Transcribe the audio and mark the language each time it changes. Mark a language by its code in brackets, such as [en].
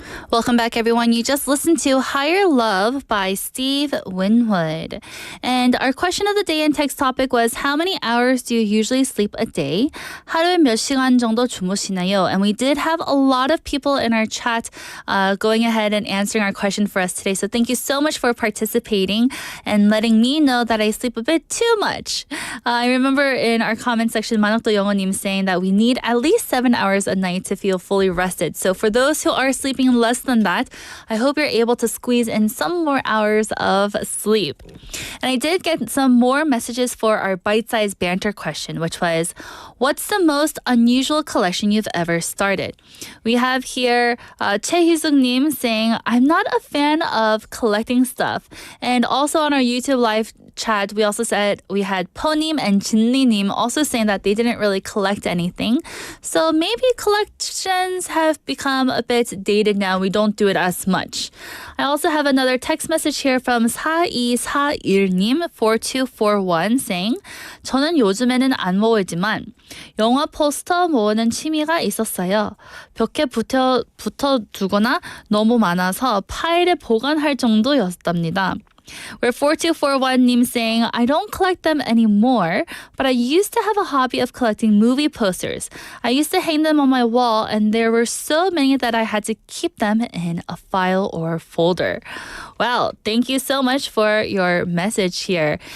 [en] Welcome back, everyone. You just listened to Higher Love by Steve Winwood. And our question of the day and text topic was, how many hours do you usually sleep a day? [ko] 하루에 몇 시간 정도 주무시나요? [en] And we did have a lot of people in our chat going ahead and answering our question for us today. So thank you so much for participating and letting me know that I sleep a bit too much. I remember in our comment section, 만옥도 영어님 saying that we need at least 7 hours a night to feel fully rested. So for those who are sleeping less than that, I hope you're able to squeeze in some more hours of sleep. And I did get some more messages for our bite-sized banter question, which was, what's the most unusual collection you've ever started? We have here Chae Hee-sung-nim saying, I'm not a fan of collecting stuff. And also on our YouTube live chat, we also said we had Ponim and Jinli-nim also saying that they didn't really collect anything. So maybe collections have become a bit dated now. We don't do it as much. I also have another text message here from 4241님 4241 saying, [ko] 저는 요즘에는 안 모으지만 영화 포스터 모으는 취미가 있었어요. 벽에 붙어두거나 너무 많아서 파일에 보관할 정도였답니다. [en] Where 4241님 saying, I don't collect them anymore, but I used to have a hobby of collecting movie posters. I used to hang them on my wall, and there were so many that I had to keep them in a file or folder. Well, thank you so much for your message here.